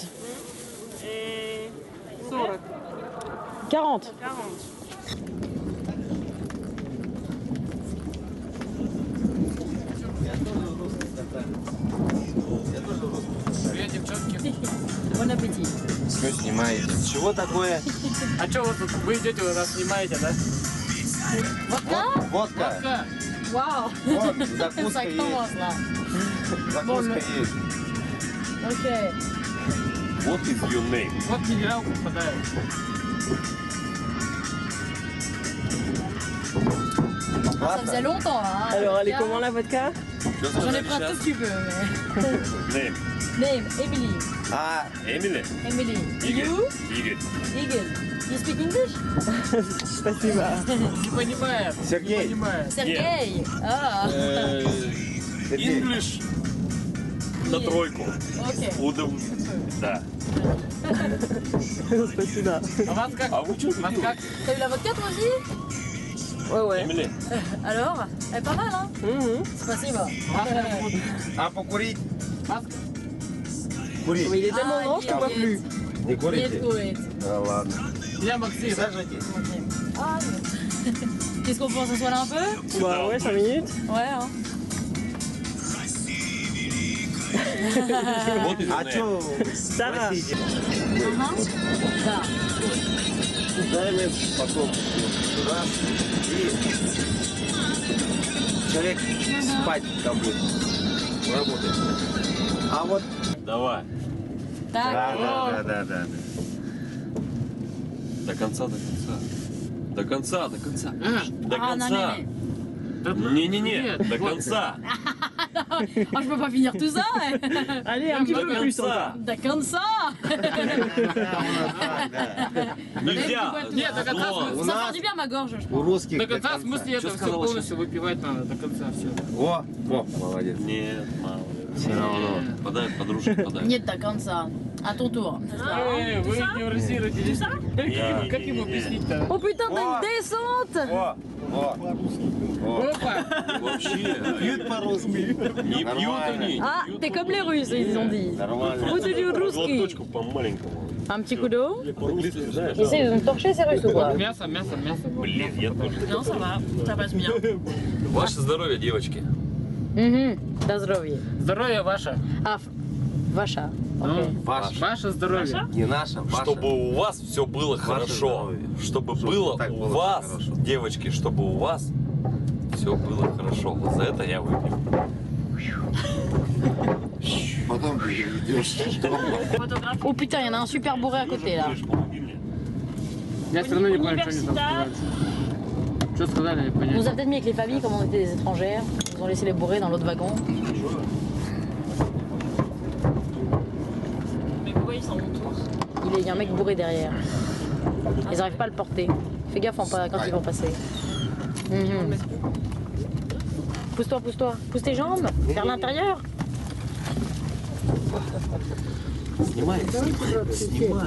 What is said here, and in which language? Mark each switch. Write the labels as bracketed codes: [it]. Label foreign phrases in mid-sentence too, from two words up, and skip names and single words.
[fr] Et 40. 40. Bon appétit. [ru] Что снимаете? Чего такое? А что вы идете, вы нас снимаете, да? Водка. [fr] Waouh. [ru] Вот, [fr] Ça [ru] закуска есть. [fr] commence là. [ru] Закуска есть. Ok. [en] What is your name? [ru] Вот генерал попадает. [fr] Ça faisait longtemps là. Hein, Alors, elle est vodka. comment la vodka? J'en ai pris un tout petit peu. Mais... [en] Name. Name, Emily. [ru] А, Emily. Emily. Igor. [en] You? Igor. Eagle. You speak English? [ru] Спасибо. Не понимает. Не Сергей. понимает. Sergei. Ah. English. На тройку. Ok. Удом. Да. Спасибо. А вас как? А вы что Вас как? [fr] T'as eu la vodka toi aussi? Ouais, ouais. Emily. Alors? Elle est pas mal hein? [ru] Спасибо. а покурить? Вас Курить. [fr] Mais il est tellement grand, je te vois plus. [ru] Не Нет, курите? курит. Да ладно. Я Максим. Сажайтесь. [fr] Ah, qu'est-ce qu'on pense, on soit là un peu? Bah ouais, 5 minutes. Ouais, hein. [ru] Вот и А чё? Sarah. [fr] Ça. [ru] Дай мне потом. Раз. И человек спать там будет. Работать. А вот... Давай. Tac. Да. До конца, до конца. До конца, до конца. До [fr] Ah, non, [ru] конца. Не-не-не, до конца. [fr] Oh, je peux pas finir tout ça. Allez, un petit [ru] До [fr] peu plus [ru] конца. Да конца. Нельзя. Нет, до конца. Вот. [fr] Ça fait du bien à ma gorge, je [ru] У [fr] pense. [ru] русских До конца, в смысле, это Что все сказала полностью выпивать надо, до конца все. О, молодец. Нет, мало. Все равно. Подай, подружке подай. Нет, до конца. [fr] À ton tour. [ru] Вы неврозируете. Как ему объяснить-то? [fr] Oh putain, t'as une descente. [ru] Опа! Вообще. Пьют по-русски. Не пьют они. [fr] Ah, t'es comme les Russes, ils ont dit. [ru] Нормально. Будешь русский. Глоточку по-маленькому. [fr] Un petit coup d'eau. [ru] По-русски, знаешь. [fr] Essaye de me torcher ces Russes ou quoi? [ru] Мясо. Блин, я тоже. [fr] Non, ça va. Ça passe bien. [ru] Ваше здоровье, девочки. До здоровья. Здоровье ваше. А, ваша. Окей. Ваше здоровье. Не наша, ваша. Чтобы у вас все было хорошо. здоровье. Чтобы Чтобы было так у было вас, хорошо. девочки, чтобы у вас все было хорошо. Вот за это я выпью. Потом ты идешь дома. [fr] Oh putain, il y en a un super bourré à côté là. [ru] Я все равно не понял, что они там сказали. Что сказали, я [fr] On [ru] понятно. [fr] nous a peut-être mis avec les familles comme on était des étrangères. Ils nous ont laissé les bourrés dans l'autre wagon. Mais pourquoi ils s'en vont tous? Il y a un mec bourré derrière. Ils n'arrivent pas à le porter. Fais gaffe quand ils vont passer. Pousse-toi, pousse-toi. Pousse tes jambes vers l'intérieur. [ru] Снимай, снимай.